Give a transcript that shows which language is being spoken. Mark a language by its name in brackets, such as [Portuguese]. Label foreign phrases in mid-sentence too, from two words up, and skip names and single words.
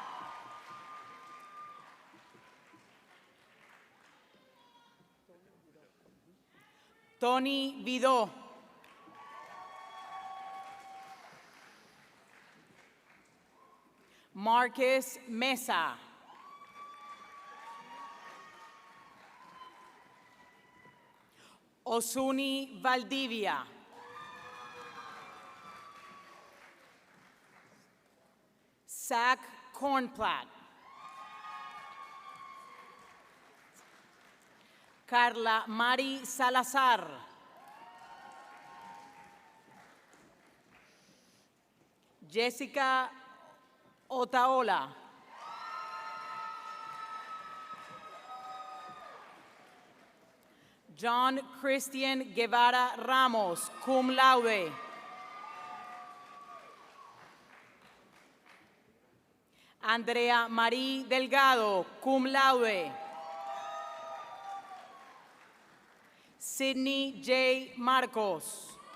[Spanish] Tony Vidó. Marcus Mesa. Osuni Valdivia. Zach Kornplatt. Carla Mari Salazar. Jessica Otaola. John Christian Guevara Ramos, [Latin] cum laude. [Spanish] Andrea Marie Delgado, [Latin] cum laude. [Spanish] Sidney J. Marcos.